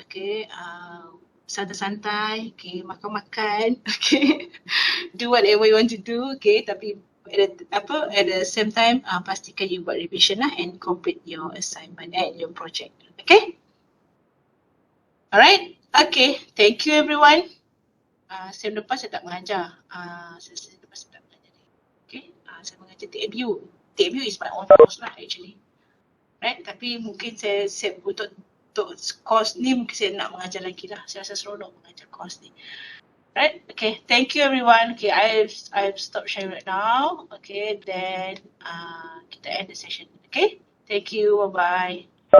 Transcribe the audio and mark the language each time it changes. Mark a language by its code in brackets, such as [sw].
[ms] Okay, santai-santai. Okay, makan-makan. [en] Okay, do whatever you want to do. Okay, tapi at the same time, pastikan you buat revision lah and complete your assignment and your project. Okay. Alright. Okay, thank you everyone. [ms] Sem depan saya tak mengajar. Sem depan saya tak mengajar. Okay, saya mengajar TMU. [en] TMU is my own course lah actually. [ms] Right, tapi mungkin saya untuk course ni mungkin saya nak mengajar lagi lah. Saya rasa seronok mengajar course ni. [en] Right, okay, thank you everyone. Okay, I've stopped sharing right now. Okay, then kita end the session. Okay, thank you, bye bye.